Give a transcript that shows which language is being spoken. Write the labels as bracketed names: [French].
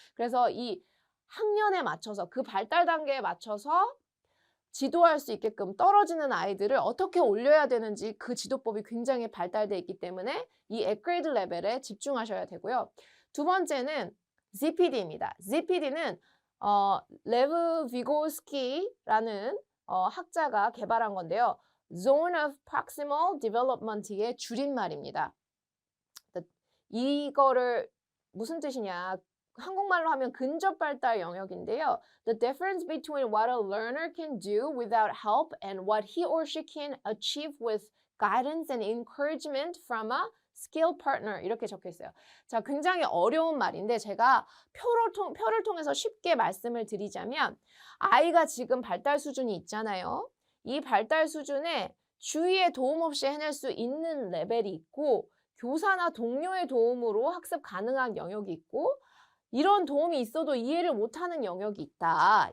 [Korean] 그래서 이 학년에 맞춰서 그 발달 단계에 맞춰서 지도할 수 있게끔 떨어지는 아이들을 어떻게 올려야 되는지 그 지도법이 굉장히 발달돼 있기 때문에 이 액그레이드 레벨에 집중하셔야 되고요. 두 번째는 ZPD입니다. ZPD는 레브 비고스키라는 학자가 개발한 건데요. [English] Zone of Proximal Development의 [Korean] 줄임말입니다. 이거를 무슨 뜻이냐? 한국말로 하면 근접 발달 영역인데요. [English] The difference between what a learner can do without help and what he or she can achieve with guidance and encouragement from a skilled partner [Korean] 이렇게 적혀 있어요. 자, 굉장히 어려운 말인데 제가 표를 통해서 쉽게 말씀을 드리자면 아이가 지금 발달 수준이 있잖아요. 이 발달 수준에 주위의 도움 없이 해낼 수 있는 레벨이 있고 교사나 동료의 도움으로 학습 가능한 영역이 있고 이런 도움이 있어도 이해를 못하는 영역이 있다.